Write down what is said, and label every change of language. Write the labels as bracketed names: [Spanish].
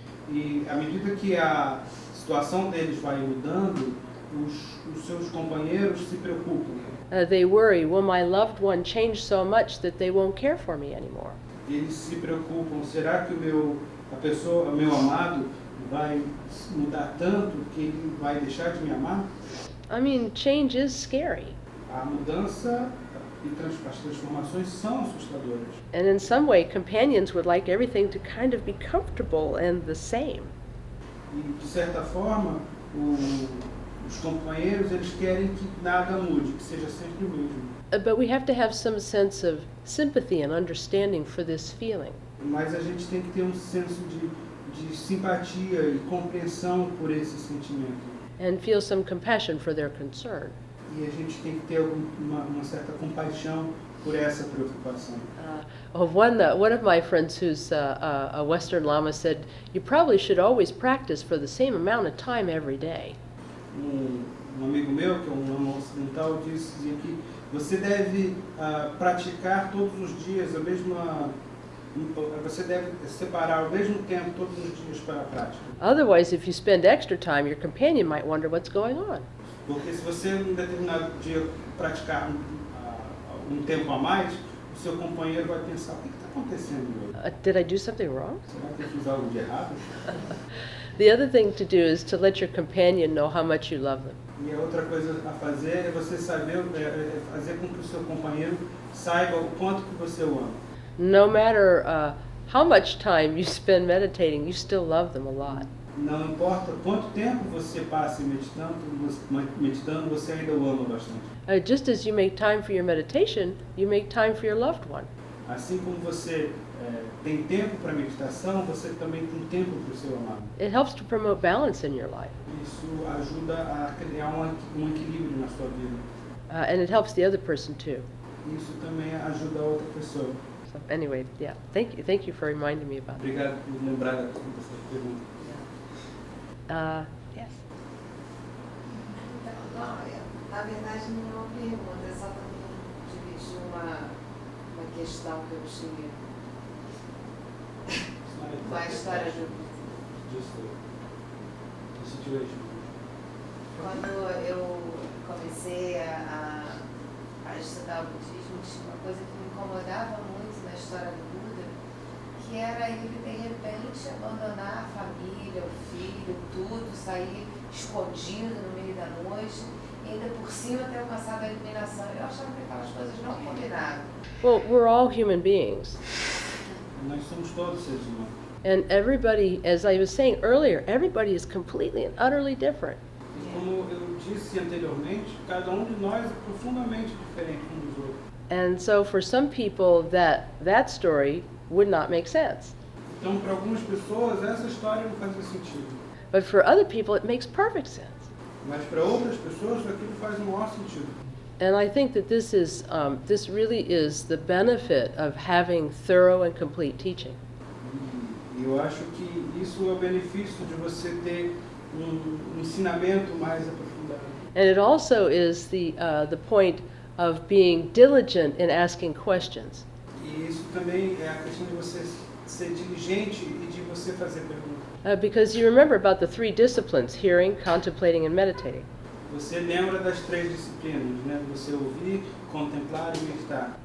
[Portuguese] E à medida que a situação deles vai mudando, os seus companheiros se preocupam. [English] They worry, will my loved one change so much that they won't care for me anymore? [Portuguese] Eles se preocupam, será que o meu amado vai mudar tanto que ele vai deixar de me amar? [English] I mean, change is scary. [Portuguese] A mudança e as transformações são assustadoras. [English] And in some way, companions would like everything to kind of be comfortable and the same. [Portuguese] E de certa forma, os companheiros eles querem que nada mude, que seja sempre o mesmo. [English] But we have to have some sense of sympathy and understanding for this feeling. [Portuguese] Mas a gente tem que ter um senso de simpatia e compreensão por esse sentimento. [English] And feel some compassion for their concern. [Portuguese] E a gente tem que ter uma certa compaixão por essa preocupação. [English] One of my friends who's a Western Lama said, you probably should always practice for the same amount of time every day. [Portuguese] Um amigo meu, que é um lama ocidental, dizia que você deve praticar todos os dias a mesma... Você deve separar o mesmo tempo todos os dias para a prática. [English] Otherwise, if you spend extra time, your companion might wonder what's going on. [Portuguese] Porque se você, em determinado dia, praticar um tempo a mais, o seu companheiro vai pensar, o que está acontecendo hoje? [English] Did I do something wrong? [Portuguese] Será que eu fiz algo de errado? [English] The other thing to do is to let your companion know how much you love them. [Portuguese] E a outra coisa a fazer é você saber, fazer com que o seu companheiro saiba o quanto que você o ama. [English] No matter how much time you spend meditating, you still love them a lot. [Portuguese] Não importa quanto tempo você passe meditando, você ainda o ama bastante. [English] Just as you make time for your meditation, you make time for your loved one. [Portuguese] Assim como você tem tempo para meditação, você também tem tempo para o seu amado. [English] It helps to promote balance in your life. [Portuguese] Isso ajuda a criar um equilíbrio na sua vida. [English] And it helps the other person too. [Portuguese] Isso também ajuda a outra pessoa. [English] So anyway, yeah, thank you for reminding me about that. [Portuguese] Obrigado por lembrar dessa pergunta. [English] Yes. [Portuguese] Não, na verdade não é uma pergunta, é só para dividir uma questão que eu tinha. com a história do [English] Just the situation. [Portuguese] Quando eu comecei a estudar o budismo, tinha uma coisa que me incomodava muito na história do Buda, que era ele, de repente, abandonar a família, o filho, tudo, sair escondido no meio da noite, e ainda por cima ter alcançado a iluminação. Eu achava que aquelas coisas não combinavam. [English] Well, we're all human beings. [Portuguese] Nós somos todos seres humanos. [English] And everybody, as I was saying earlier, everybody is completely and utterly different. [Portuguese] E como eu disse anteriormente, cada de nós é profundamente diferente um dos outros. [English] And so for some people that story would not make sense. [Portuguese] Então, para algumas pessoas, essa história não fazia sentido. [English] But for other people it makes perfect sense. [Portuguese] Mas para outras pessoas, aquilo faz o maior sentido. [English] And I think that this really is the benefit of having thorough and complete teaching. [Portuguese] E eu acho que isso é o benefício de você ter ensinamento mais aprofundado. [English] And it also is the point of being diligent in asking questions. [Portuguese] E isso também é a questão de você ser diligente e de você fazer perguntas. [English] Because you remember about the three disciplines, hearing, contemplating, and meditating. [Portuguese] Você lembra das 3 disciplinas, né? Você ouvir, contemplar e meditar.